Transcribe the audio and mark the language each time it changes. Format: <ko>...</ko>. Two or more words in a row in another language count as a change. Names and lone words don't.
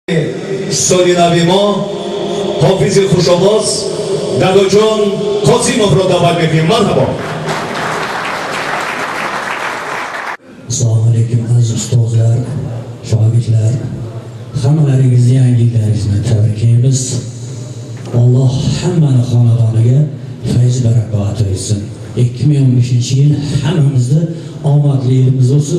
<fa>سالی ما حافظ خوش‌آواز داداجان قاسیمov را دعوت می‌کنیم. مرحبا.</fa> <uz>Assalomu alaykum aziz ustozlar, shogirdlar. Hammalaringizni yangilaringizni tabriklaymiz. Alloh hammani xonadoniga fayz barakot bersin. 2015-yil hammamizni omadli yilimiz bo'lsin.</uz>